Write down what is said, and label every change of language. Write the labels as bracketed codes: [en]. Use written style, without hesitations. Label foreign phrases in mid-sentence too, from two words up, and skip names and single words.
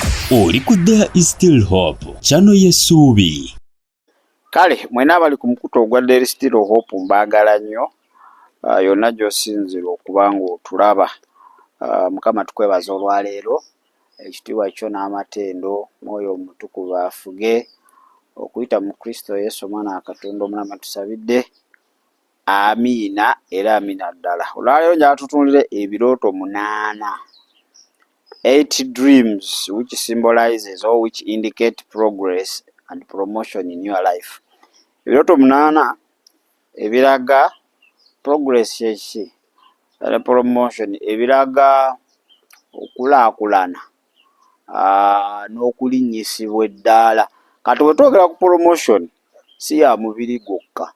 [lg] Oli ku There is Still Hope, channel y'essuubi. Kale mwena abali ku mukutu ogwa There is Still Hope mbaagala nnyo yonna gy'osinzira okuba ng'otulaba. Mukama tukwebaza olwaleero, ekitiibwa kyo n'amatendo, Mwoyo Omutukuvu afuge okuyita mu Kristo Yesu Omwana wa Katonda omulama tusabidde. Amiina era amiina ddala. Olwaleero njagala tutunuulire ebirooto 8. [en] 8 dreams which symbolizes or which indicate progress and promotion in your life. [lg] Ebirooto 8 ebiraga progress yeki promotion, ebiraga okulaakulana n'okulinnyisibwa eddaala. Kati bwe twogera ku promotion si ya mubiri gwokka.